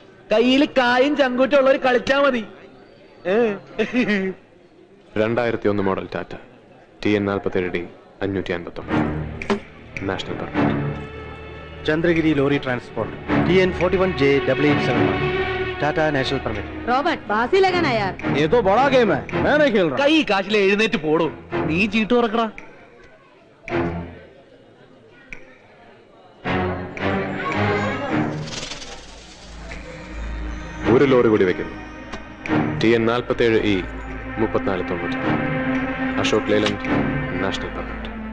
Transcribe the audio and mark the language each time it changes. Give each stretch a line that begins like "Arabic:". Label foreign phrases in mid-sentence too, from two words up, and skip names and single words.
Malayalam: കയ്യിൽ കായും ചങ്കൂറ്റുള്ളവർ കളിച്ചാ മതി. 2001 മോഡൽ ടാറ്റ TN 47D 559 നാഷണൽ പെർമിറ്റ്.
Hindi: चंद्रगिरी लोरी ट्रांसपोर्ट TN 41J 8871 टाटा नेशनल परमिट. रॉबर्ट बासी लगाना यार. ये तो बड़ा गेम है, मैं नहीं खेल रहा.
Malayalam: കൈ കാശിലെ എഴുന്നേറ്റ് പോടോ. നീ ചീട്ട് തുറക്കടാ. ഒരു ലോറി കൂടി വെക്കുന്നു. TN 47E 3490 അശോക് ലേലൻഡ് നാഷണൽ പെർമിറ്റ്.